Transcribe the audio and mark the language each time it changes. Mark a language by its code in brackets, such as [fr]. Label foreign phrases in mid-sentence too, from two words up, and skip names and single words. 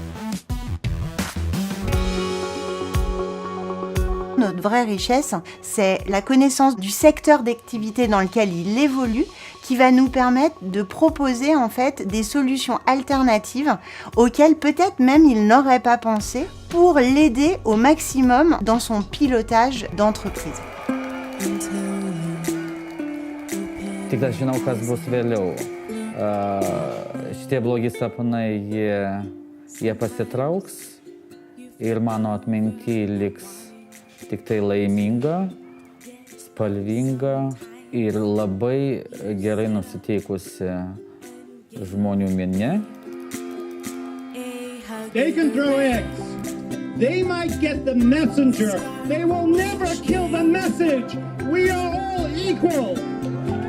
[fr] Notre vraie richesse, c'est la connaissance du secteur d'activité dans lequel il évolue, qui va nous permettre de proposer en fait des solutions alternatives auxquelles peut-être même il n'aurait pas pensé pour l'aider au maximum dans son pilotage d'entreprise. [lt] Tik dažniau kas bus vėliau. Šitie blogi sapnai, jie pasitrauks ir mano atminty liks tik tai laiminga, spalvinga ir labai gerai nusiteikusi žmonių minia. [en] They can throw eggs. They might get the messenger. They will never kill the message. We are all equal.